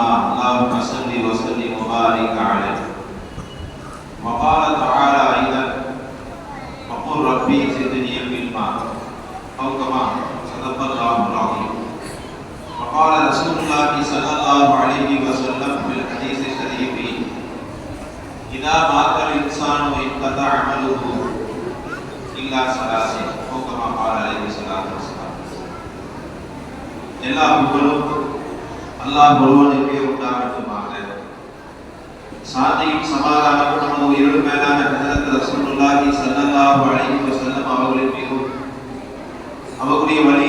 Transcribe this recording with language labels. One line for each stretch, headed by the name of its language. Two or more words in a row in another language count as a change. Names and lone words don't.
Arabic: اللهم صل وسلم وبارك عليه. وقال تعالى أيضا: وقل ربي زدني علما، أو كما صدق الله العظيم. وقال رسول الله صلى الله عليه وسلم في الحديث الشريف: إذا مات الإنسان انقطع عمله إلا ثلاث، أو كما قال عليه الصلاة والسلام.
Tamil: எல்லா புகழும் அல்லாஹ் ஒருவனுக்கே உண்டாகட்டுமாக. சாந்தியும் சமாதானமும் நமது உயிரிலும் மேலான ஹஜ்ரத்
Arabic: رسول الله صلى الله عليه وسلم
Tamil: அவர்களின் மீதும் அவர்களுடைய வழியை